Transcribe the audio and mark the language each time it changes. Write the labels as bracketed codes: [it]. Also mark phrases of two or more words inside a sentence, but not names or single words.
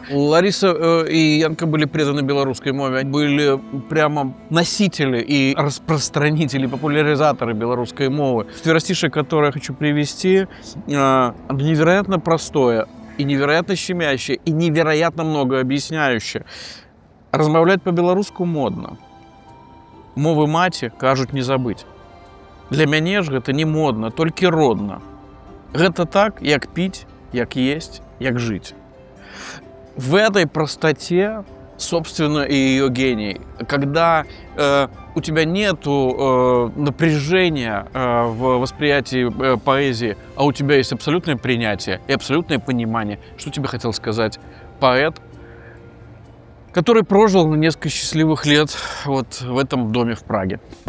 [ru] Лариса и Янка были преданы белорусской мове, они были прямо носители и распространители, популяризаторы белорусской мовы. Четверостишее, которое я хочу привести, невероятно простое и невероятно щемящее, и невероятно много объясняющее. [be] Размовлять по-беларуску модно. Мовы маці кажуть не забыть. Для мяне ж гэта не модна, толькі родна. Гэта так, як піць, як есть, як жить. [ru] В этой простоте, собственно, и ее гений. Когда у тебя нету напряжения в восприятии поэзии, а у тебя есть абсолютное принятие и абсолютное понимание, что тебе хотел сказать поэт, который прожил несколько счастливых лет вот в этом доме в Праге.